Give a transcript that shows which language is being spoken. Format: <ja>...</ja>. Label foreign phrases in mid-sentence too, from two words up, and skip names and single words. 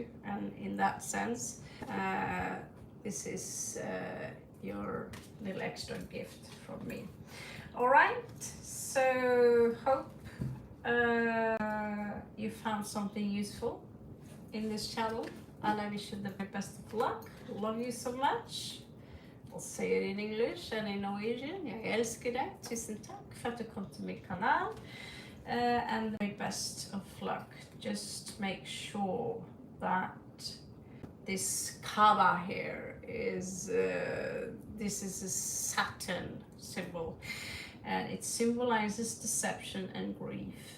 <en>And in that sense, this is your little extra gift from me. All right, so hope you found something useful in this channel, and I wish you the best of luck. Love you so much. I'll say it in English and in Norwegian.</en> <no>Jeg elsker deg. Tusen takk for at du kom til min kanal.</no> <en>And the very best of luck. Just make sure that this Kaaba here is, this is a Saturn symbol, and it symbolizes deception and grief.</en>